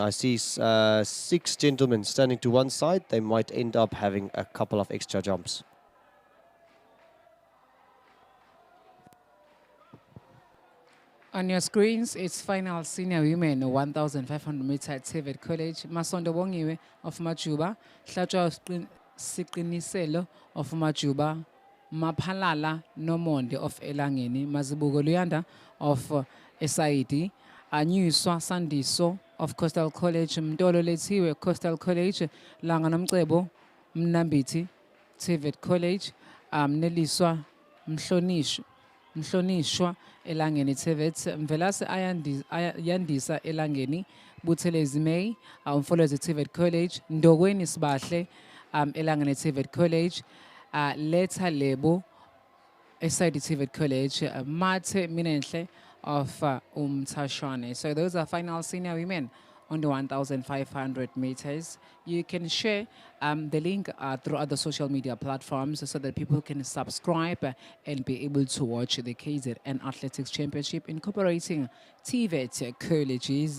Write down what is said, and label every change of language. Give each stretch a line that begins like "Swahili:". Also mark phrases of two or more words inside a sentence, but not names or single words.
English: I see 6 gentlemen standing to one side. They might end up having a couple of extra jumps. On your screens, it's final senior women 1,500 meter at TVET College. Masondo Bongiwe of Majuba, Hlatshwa Siqiniselo of Majuba, Maphalala Nomonde of Elangeni, Mazibuko Luyanda of SID, Anyuswa Sandiso of Coastal College, Mdolo Lethiwe Coastal College, Langanamcebo, Mnambiti, TVET College, Neliswa Mhlonishwa elangeni TVET, Mvelase Yandisa elangeni, Buthelezi May, umfolozi TVET College, Ndokweni Sibahle elangeni TVET College, Letha Lebo SID TVET College, Mate Minenhle of Umtashwane. So those are final senior women on the 1,500 meters. You can share the link through other social media platforms so that people can subscribe and be able to watch the KZN Athletics Championship incorporating TVET Colleges.